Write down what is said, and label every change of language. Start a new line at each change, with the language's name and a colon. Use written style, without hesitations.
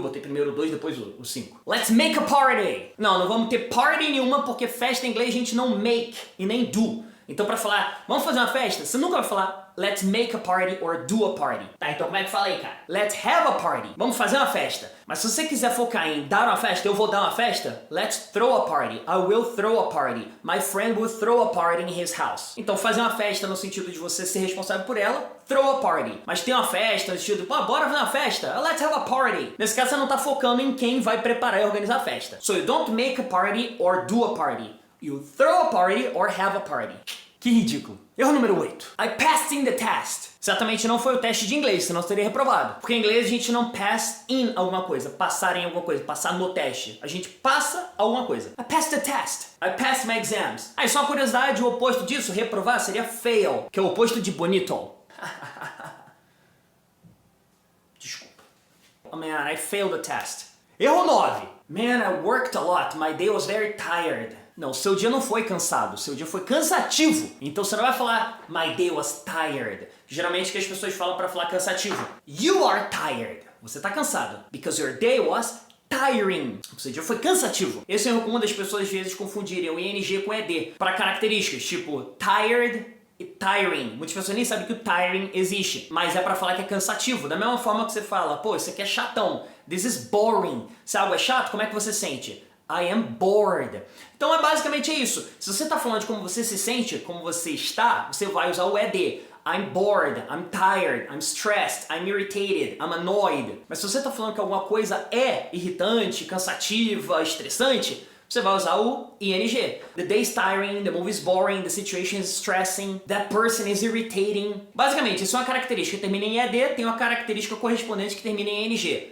Portuguese: Botei primeiro o 2, depois o 5.
English: Let's make a party.
Portuguese: Não vamos ter party nenhuma, porque festa em inglês a gente não make e nem do. Então pra falar, vamos fazer uma festa, você nunca vai falar
English: let's make a party or do a party.
Portuguese: Tá, então como é que fala aí, cara?
English: Let's have a party.
Portuguese: Vamos fazer uma festa. Mas se você quiser focar em dar uma festa, eu vou dar uma festa.
English: Let's throw a party. I will throw a party. My friend will throw a party in his house.
Portuguese: Então fazer uma festa no sentido de você ser responsável por ela, throw a party. Mas tem uma festa no sentido, pô, bora fazer uma festa.
English: Let's have a party.
Portuguese: Nesse caso você não tá focando em quem vai preparar e organizar a festa.
English: So you don't make a party or do a party. You throw a party or have a party.
Portuguese: Que ridículo. Erro número 8.
English: I passed in the test.
Portuguese: Certamente não foi o teste de inglês, senão você teria reprovado. Porque em inglês a gente não pass in alguma coisa, passar em alguma coisa, passar no teste. A gente passa alguma coisa.
English: I passed the test. I passed my exams.
Portuguese: Ah, e só uma curiosidade, o oposto disso, reprovar, seria fail, que é o oposto de bonito. Desculpa.
English: Oh man, I failed the test.
Portuguese: Erro 9.
English: Man, I worked a lot. My day was very tired.
Portuguese: Não, seu dia não foi cansado, seu dia foi cansativo. Então você não vai falar
English: my day was tired.
Portuguese: Geralmente que as pessoas falam para falar cansativo.
English: You are tired.
Portuguese: Você tá cansado.
English: Because your day was tiring.
Portuguese: O seu dia foi cansativo. Esse é o comum das pessoas às vezes confundirem o ing com ed para características, tipo tired e tiring. Muitas pessoas nem sabem que o tiring existe, mas é para falar que é cansativo. Da mesma forma que você fala, pô, isso aqui é chatão.
English: This is boring.
Portuguese: Se algo é chato, como é que você sente?
English: I am bored.
Portuguese: Então é basicamente isso. Se você está falando de como você se sente, como você está, você vai usar o ED.
English: I'm bored, I'm tired, I'm stressed, I'm irritated, I'm annoyed.
Portuguese: Mas se você está falando que alguma coisa é irritante, cansativa, estressante, você vai usar o ING.
English: The day is tiring, the movie is boring, the situation is stressing, that person is irritating.
Portuguese: Basicamente, isso é uma característica que termina em ED, tem uma característica correspondente que termina em ING.